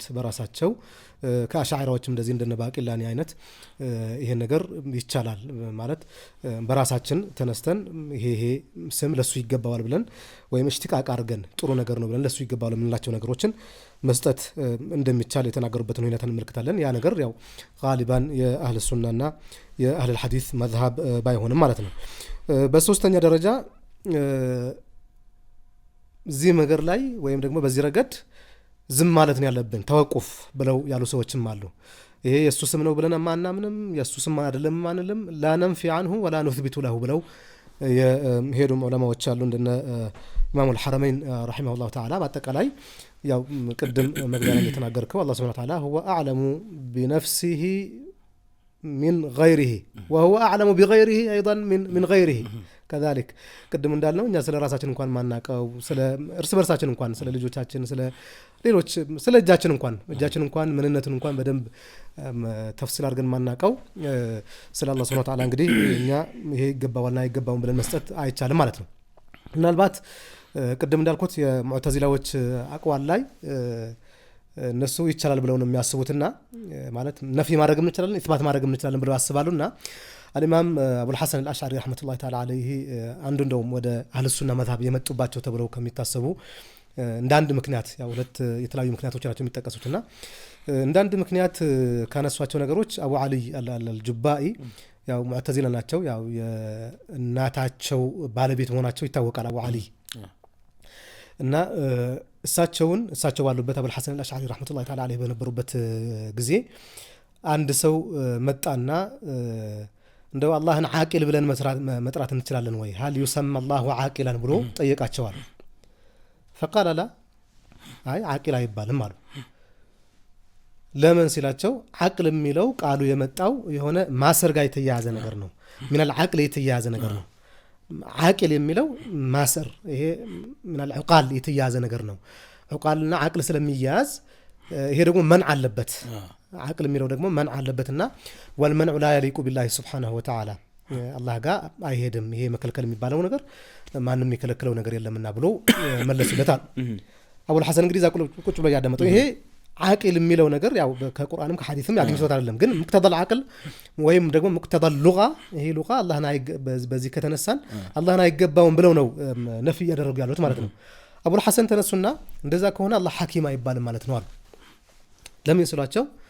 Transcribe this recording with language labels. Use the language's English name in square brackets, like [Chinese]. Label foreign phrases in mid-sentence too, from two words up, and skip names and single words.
[Amharic] በራሳቸው ከአሻዒራዎችም እንደዚህ እንደነ ባቂላኒ አይነት ይሄ ነገር ይቻላል ማለት በራሳችን ተነስተን ይሄ ስም ለሱ ይገባዋል ብለን ወይም እሽቲቃቅ አድርገን ጥሩ ነገር ነው ብለን ለሱ ይገባዋል የምንላቸው ነገሮችን መስጠት እንደሚቻል የተናገሩበትን ሁኔታ እንመለከታለን ያ ነገር ያው ጋሊባን የአህለ ሱናና የአህለ ሐዲስ መዝሐብ ባይሆንም ማለት ነው በሶስተኛ ደረጃ እዚህ ነገር ላይ ወይም ደግሞ በዚህ ረገድ ዝም ማለት ነው ያለብን ተወቁፍ ብለው ያሉ ሰዎችም አሉ ይሄ የሱ ስም ነው ብለን ማናምንም የሱ ስም አይደለም ማንልም [Arabic] لا ننفي عنه ولا نثبت له [Amharic] ብለው የሄዱም ዑለማዎች አሉ እንደነ ኢማሙ الحرمين [Arabic] رحمه الله تعالى [Amharic] በአጠቃላይ ያው ቅድም መግቢያ ላይ የተናገርከው አላህ [Arabic] سبحانه وتعالى هو اعلم بنفسه من غيره وهو اعلم بغيره ايضا من غيره كذلك قدم [Amharic] እንዳልነው እኛ ስለ ራሳችን እንኳን ማናቀው ስለ እርስ በርሳችን እንኳን ስለ ልጆቻችን ስለ ሌሎች ስለ እጃችን እንኳን ምንነቱን እንኳን በደንብ ተፍሲል አድርገን ማናቀው ስለ አላህ [Arabic] سبحانه وتعالى [Amharic] እንግዲህ እኛ ይሄ ይገባዋልና አይገባውም ብለን መስጠት አይቻልም ማለት ነው ምናልባት ቅድም እንዳልኩት የሙዕተዚላዎች አቋል ላይ እነሱ ይቻላል ብለው ነው የሚያስቡትና ማለት ነፊ ማድረግ እንችላለን ኢስባት ማድረግ እንችላለን ብለው ያስባሉና [Arabic] الامام ابو الحسن الاشعري رحمه الله تعالى عليه [Amharic] አንዱ እንደውም ወደ አህለ ሱና መዝሐብ የመጡባቸው ተብለው ከሚታሰቡ እንዳንድ ምክንያት ያው ሁለት የተለያዩ ምክንያቶች ናቸው የሚጠቀሱትና እንዳንድ ምክንያት ካነሷቸው ነገሮች አቡ አሊ አልጁባኢ ያው ሙዕተዚላ ናቸው ያው የእናታቸው ባለቤት መሆናቸው ይታወቃል አቡ አሊ እና እሳቸው ባሉበት አቡል ሐሰን አልአሽዓሪ [Arabic] رحمة الله تعالى عليه [Amharic] በነበሩበት ጊዜ አንድ ሰው መጣና እንደው አላህን ዓቂል ብለን መጥራት እንችላለን ወይ [Arabic] هل يسمى الله عاقلا [Amharic] ብሎ ጠየቃቸዋል [Arabic] فقال لا [Amharic] አይ ዓቂል አይባልም አሉ ለምን ሲላቸው ዓቅል የሚለው ቃሉ የመጣው የሆነ ማሰር ጋር የተያያዘ ነገር ነው [Arabic] من العقل [Amharic] የተያያዘ ነገር ነው ዓቂል የሚለው ማሰር ይሄ [Arabic] من العقال [Amharic] የተያያዘ ነገር ነው عقالና ዓቅል ስለሚያያዝ ይሄ ደግሞ መን አለበት ዓቅል የሚለው ደግሞ መን አለበትና [Arabic] والمنع لا يليق بالله سبحانه وتعالى [Amharic] አላህ ጋር አይሄድም ይሄ መከልከል የሚባለው ነገር ማንንም የሚከለክለው ነገር የለምና ብሎ መለሱለታል አቡል ሐሰን እንግዲህ ቁጭ ብሎ ያዳመጠው ይሄ ዓቂል የሚለው ነገር ያው ከቁርአንም ከሐዲስም ያገኙት አይደለም ግን [Arabic] مقتضى العقل [Amharic] ወይም ደግሞ [Arabic] مقتضى اللغة [Amharic] ይሄ ሉጋ አላህን በዚህ ከተነሳን አላህን አይገባውም ብለው ነው ነፍይ ያደረጉ ያሉት ማለት ነው አቡል ሐሰን ተነሱና እንደዛ ከሆነ አላህ ሐኪም አይባልም ማለት ነው አሉ ለምን ይስሏቸው